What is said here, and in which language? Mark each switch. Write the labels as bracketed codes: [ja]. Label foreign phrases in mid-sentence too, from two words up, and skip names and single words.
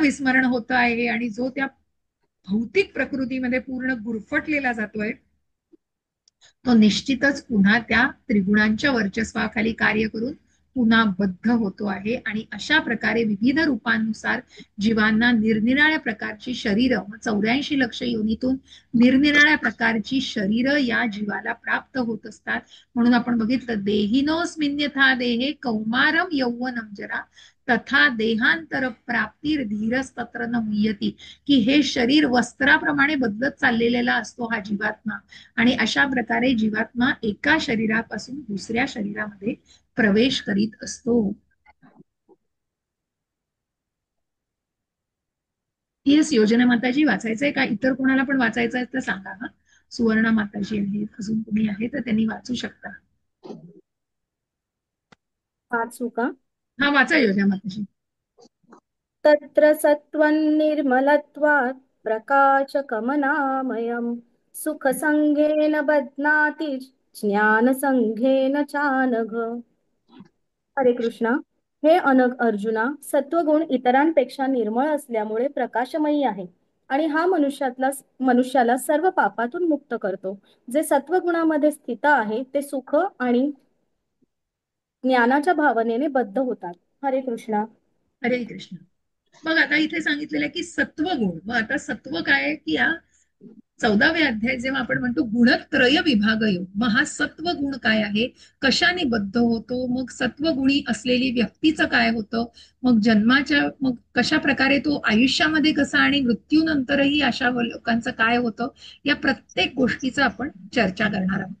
[mr] विस्मरण होत आहे आणि जो त्या भौतिक प्रकृतीमध्ये पूर्ण गुरफटलेला जातोय, तो निश्चितच पुन्हा त्या त्रिगुणांच्या वर्चस्वाखाली कार्य करून पुन्हा बद्ध होतो आहे आणि अशा प्रकारे विविध रूपांनुसार जीवांना निरनिराळ्या प्रकारची शरीरं 84 लक्ष योनीतून निरनिराळ्या प्रकारची शरीरं या जीवाला प्राप्त होत असतात. म्हणून आपण बघितलं [sa] देहिनोस्मिन्यथा देहे कौमारम यौवनम जरा तथा देहांतर प्राप्तीर धीरस्तत्र न मुह्यती, [mr] की हे शरीर वस्त्राप्रमाणे बदलत चाललेला असतो हा जीवात्मा. आणि अशा प्रकारे जीवात्मा एका शरीरापासून दुसऱ्या शरीरामध्ये प्रवेश करीत असतो. येस योजना माताजी, वाचायचंय का? इतर कोणाला पण वाचायचं आहे तर सांगा. हा सुवर्णा माताजी आहेत, अजून कोणी आहे तर त्यांनी वाचू शकता. वाचू का? हा वाचा योजना माताजी. [sa] तत्र सत्त्वं निर्मलत्वात् प्रकाशकमनामयम् सुखसंगेन बध्नाति ज्ञानसंघेन चानघ. [mr] हरे कृष्णा. हे अनग अर्जुना, सत्वगुण इतरांपेक्षा निर्मळ असल्यामुळे प्रकाशमयी आहे आणि हा मनुष्याला सर्व पापातून मुक्त करतो. जे सत्वगुणामध्ये स्थित आहे ते सुख आणि ज्ञानाच्या भावनेने बद्ध होतात. हरे कृष्णा. हरे कृष्ण. मग आता इथे सांगितलेलं आहे की सत्वगुण. मग आता सत्व काय आहे की या 14व्या अध्याय जेव्हा आपण म्हणतो गुणत्रय विभाग योग, मग हा सत्व गुण काय आहे, कशाने बद्ध होतो, मग सत्वगुणी असलेली व्यक्तीचं काय होतं, मग जन्माच्या मग कशा प्रकारे तो आयुष्यामध्ये कसा आणि मृत्यूनंतरही अशा लोकांचं काय होतं, या प्रत्येक गोष्टीचं आपण चर्चा करणार आहोत.